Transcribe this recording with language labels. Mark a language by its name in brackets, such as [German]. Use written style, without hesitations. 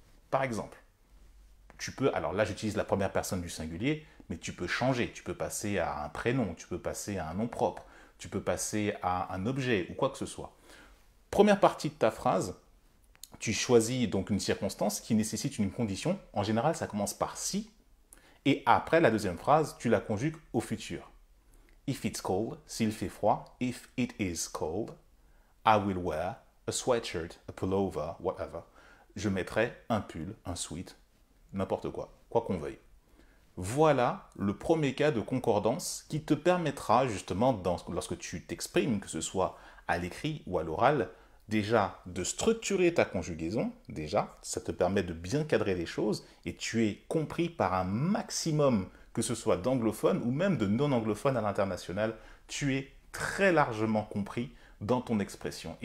[French] Par exemple, tu peux, alors là j'utilise la première personne du singulier, mais tu peux changer, tu peux passer à un prénom, tu peux passer à un nom propre, tu peux passer à un objet ou quoi que ce soit. Première partie de ta phrase, tu choisis donc une circonstance qui nécessite une condition. En général, ça commence par si. Et après, la deuxième phrase, tu la conjugues au futur. [English] If it's cold, [French] s'il fait froid. [English] If it is cold, I will wear a sweatshirt, a pullover, whatever. [French] Je mettrai un pull, un sweat, n'importe quoi qu'on veuille. Voilà le premier cas de concordance qui te permettra justement, lorsque tu t'exprimes, que ce soit à l'écrit ou à l'oral, déjà de structurer ta conjugaison, déjà, ça te permet de bien cadrer les choses et tu es compris par un maximum, que ce soit d'anglophones ou même de non-anglophones à l'international, tu es très largement compris dans ton expression.